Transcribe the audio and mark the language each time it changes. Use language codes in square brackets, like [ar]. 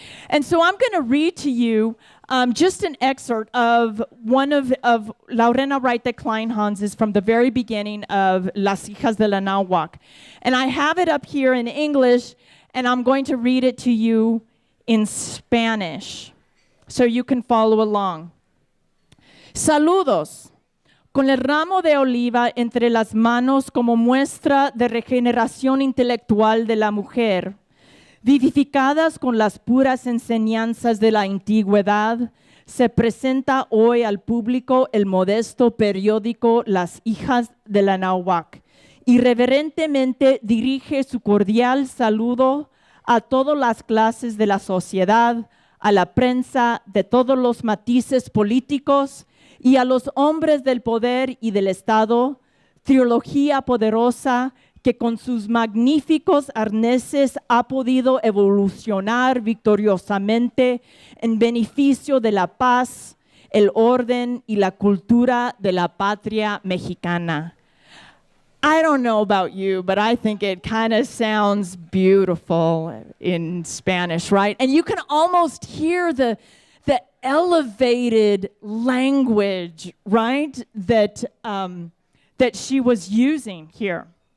[en] And so I'm going to read to you just an excerpt of one of Laurena Reite Kleinhans's from the very beginning of Las Hijas de la Náhuac. And I have it up here in English, and I'm going to read it to you in Spanish so you can follow along. [es] Saludos. Con el ramo de oliva entre las manos como muestra de regeneración intelectual de la mujer, vivificadas con las puras enseñanzas de la antigüedad, se presenta hoy al público el modesto periódico Las Hijas de la Náhuac. Irreverentemente dirige su cordial saludo a todas las clases de la sociedad, a la prensa de todos los matices políticos y a los hombres del poder y del Estado, trilogía poderosa que con sus magníficos arneses ha podido evolucionar victoriosamente en beneficio de la paz, el orden y la cultura de la patria mexicana. [en] I don't know about you, but I think it kind of sounds beautiful in Spanish, right? And you can almost hear the elevated language, right, that she was using here.